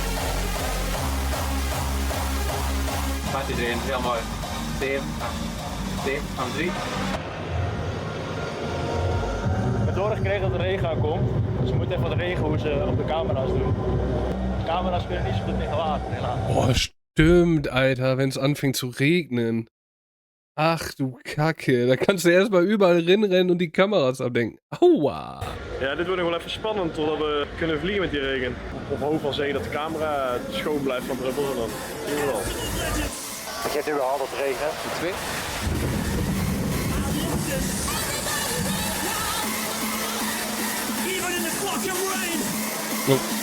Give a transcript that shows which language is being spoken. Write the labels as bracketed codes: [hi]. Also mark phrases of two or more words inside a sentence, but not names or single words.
[nl] Gaat iedereen, heel mooi. 7, 3. We hebben doorgekregen dat de regen aankomt. Dus we moeten even wat regenhoezen op de camera's doen. De camera's kunnen niet zo goed tegen water, helaas. [de] Boah, stimmt, Alter, wenn es anfängt zu regnen. Ach du Kacke, da kannst du erstmal überall rennen und die Kameras abdenken. Aua! [nl] Ja, dit wordt nog wel even spannend totdat we kunnen vliegen met die regen. Of hoop van zeggen dat de camera schoon blijft van druppels en dan zien we wel. Heb jij het überhaupt op regen? 2. Oh.